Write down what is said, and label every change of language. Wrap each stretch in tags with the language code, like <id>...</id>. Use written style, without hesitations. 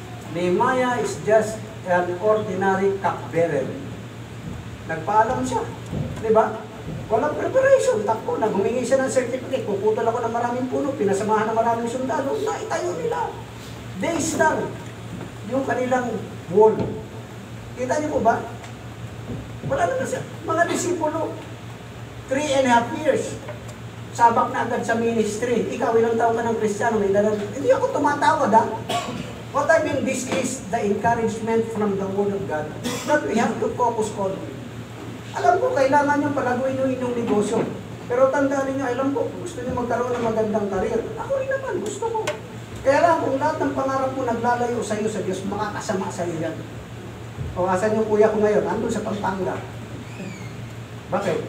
<en>Nehemiah is just an ordinary cupbearer.</en> <tl>Nagpaalam siya. Diba? Walang preparation. Takbo na. Humingi siya ng certificate. Puputol ako ng maraming puno. Pinasamahan ng maraming sundalo. Naitayo nila. Days lang. Yung kanilang wall. Kita niyo po ba? Wala na siya. Mga disipulo. 3.5 years. Sabak na agad sa ministry. Ikaw, ilang taon ka ng Kristiyano? Hindi ako tumatawad, ha?</tl> <en>What I mean, this is the encouragement from the Word of God that we have to focus on.</en> <tl>Alam ko, kailangan nyo palaguin yung inyong negosyo. Pero tandaan niyo, alam ko, gusto niyo magkaroon ng magandang karir. Ako rin naman, gusto ko. Kaya lang, kung lahat ng pangarap mo naglalayo sa iyo sa Diyos, makakasama sa iyo yan. O, asan yung kuya ko ngayon? Andun sa Pampanga. Bakit?</tl>